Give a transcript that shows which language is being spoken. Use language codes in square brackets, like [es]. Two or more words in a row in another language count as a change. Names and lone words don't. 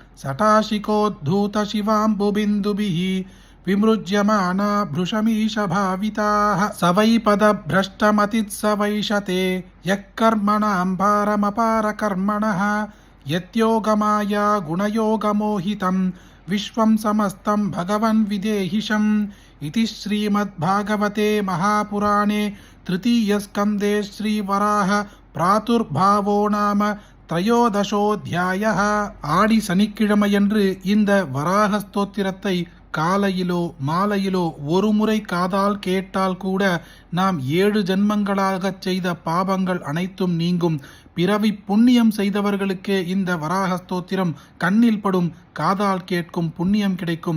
[sa] सटाशिकोद्धूतशिवाम्बुबिन्दुभिः विमृज्यमाना भृशमीशभाविताः स वै पदभ्रष्टमतिः स वैशते यः कर्मणां पारमपारकर्मणः यत्योगमाया गुणयोगमोहितं विश्वं समस्तं भगवन् विदेहिशम् इति श्रीमद्भागवते महापुराणे तृतीयस्कन्धे श्रीवराह प्रादुर्भावो नाम त्रयोदशोऽध्यायः. [ta] ஆடி சனிக்கிழமையன்று இந்த வராக ஸ்தோத்திரத்தை காலையிலோ மாலையிலோ ஒரு முறை காதால் கேட்டால் கூட நாம் 7 ஜென்மங்களாக செய்த பாபங்கள் அனைத்தும் நீங்கும். பிறவி புண்ணியம் செய்தவர்களுக்கே இந்த வராக ஸ்தோத்திரம் கண்ணில் படும், காதால் கேட்கும், புண்ணியம் கிடைக்கும்.